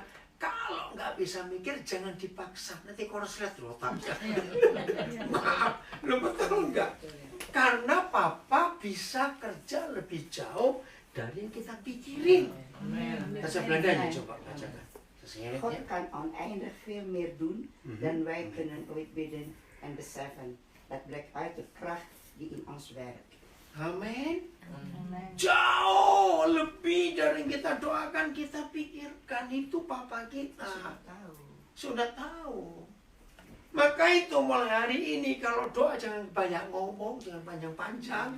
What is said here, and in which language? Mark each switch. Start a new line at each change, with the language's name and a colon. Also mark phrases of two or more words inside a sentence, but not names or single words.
Indonesian: Kalau nggak bisa mikir jangan dipaksa. Nanti korslet loh otaknya. Maaf, lo betul nggak? Karena Papa bisa kerja lebih jauh dari yang kita pikirin. Bahasa Belandanya coba bacakan. Sesingkat God ya.
Dutch: kan oneindig veel meer doen dan wij kunnen ooit bidden en beseffen. Dat blijkt uit de kracht die in ons werkt.
Indonesian: Amin. Amin. Jauh lebih dari yang kita doakan, kita pikirkan. Itu Papa kita. Sudah tahu. Maka itu mulai hari ini kalau doa jangan banyak ngomong, jangan panjang-panjang.